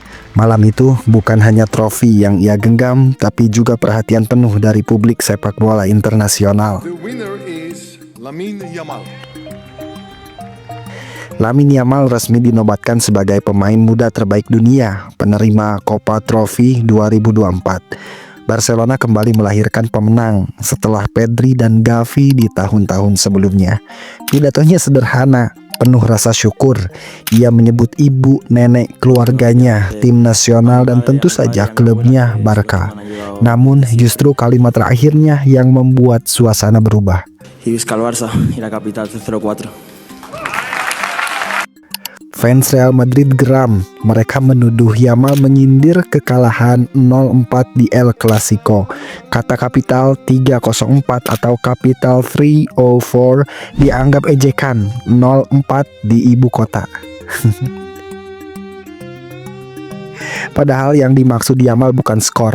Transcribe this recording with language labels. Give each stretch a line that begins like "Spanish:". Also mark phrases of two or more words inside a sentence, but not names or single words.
Indonesian: Malam itu bukan hanya trofi yang ia genggam, tapi juga perhatian penuh dari publik sepak bola internasional.
English: The winner is Lamine Yamal.
Indonesian: Lamine Yamal resmi dinobatkan sebagai pemain muda terbaik dunia, penerima Copa Trophy 2024. Barcelona kembali melahirkan pemenang setelah Pedri dan Gavi di tahun-tahun sebelumnya. Pidatonya sederhana, penuh rasa syukur. Ia menyebut ibu, nenek, keluarganya, tim nasional, dan tentu saja klubnya Barca. Namun justru kalimat terakhirnya yang membuat suasana berubah.
Spanish: Y
Catalan: visca el Barça
Spanish: y la capital 04.
Indonesian: Fans Real Madrid geram. Mereka menuduh Yamal menyindir kekalahan 0-4 di El Clasico. Kata kapital 304 atau kapital 304 dianggap ejekan. 0-4 di ibu kota. Padahal yang dimaksud Yamal bukan skor.